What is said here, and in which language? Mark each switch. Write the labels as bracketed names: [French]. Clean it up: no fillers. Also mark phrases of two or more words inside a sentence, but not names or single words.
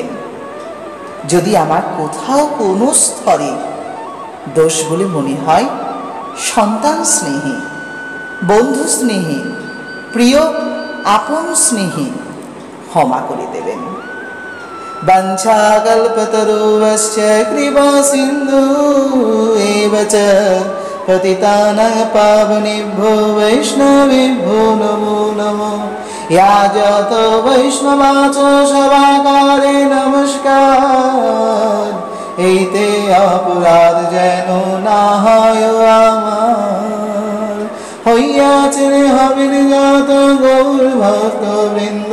[Bangla] যদি আমার কোথাও কোনো স্তরে দোষ বলে মনে হয়, সন্তান স্নেহে, বন্ধু স্নেহে, প্রিয় আপন স্নেহে ক্ষমা করে দেবেন। [Sanskrit] বাঞ্ছাকল্পতরুশ্চ কৃপা সিন্ধু এব চ পতিতানাং পাবনেভ্যো বৈষ্ণবেভ্যো নমো নমো। [Bangla] या যত বৈষ্ণবাচ সবাকারে নমস্কার। এইতে অপরাধ যেন না হয় আমার, হইয়াছে হবেন যত গৌর ভক্ত বৃন্দ।